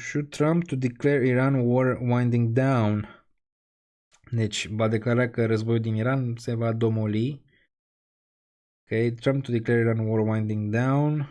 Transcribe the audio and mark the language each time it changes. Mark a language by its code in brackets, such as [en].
[en] Trump to declare Iran war winding down. [ro] Deci, va declara că războiul din Iran se va domoli. [en] Ok, Trump to declare Iran war winding down.